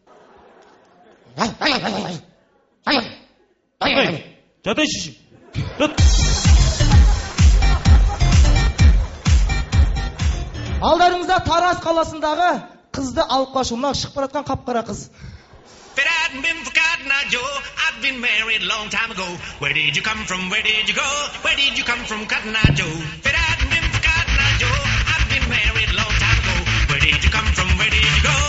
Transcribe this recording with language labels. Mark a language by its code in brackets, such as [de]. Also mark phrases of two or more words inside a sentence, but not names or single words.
[kk] Жатай шешім. Алдарыңызда Тараз қаласындағы қызды алып қашу. Мына шығып баратқан қап-қара қыз. [en] I've been married a long time ago. Where did you come from? Where did you go? Where did you come from, Cotton Eye Joe? I've been married a long time ago. Where did you come from? Where did you go?